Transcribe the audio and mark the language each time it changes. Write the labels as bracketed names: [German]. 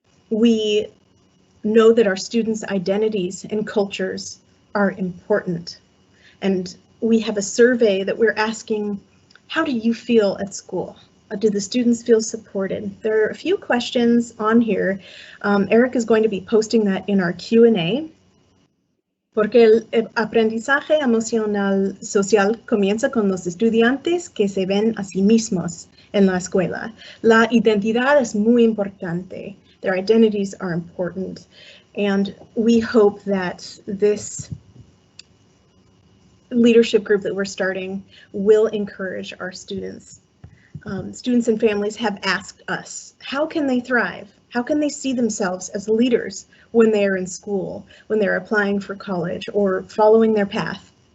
[English] We know that our students' identities and cultures are important. And we have a survey that we're asking, how do you feel at school? Do the students feel supported? There are a few questions on here. Eric is going to be posting that in our Q&A. [Spanish] Porque el aprendizaje emocional social comienza con los estudiantes que se ven a sí mismos en la escuela. La identidad es muy importante. [English] Their identities are important. And we hope that this leadership group that we're starting will encourage our students. Students and families have asked us, how can they thrive? How can they see themselves as leaders when they are in school, when they're applying for college or following their path?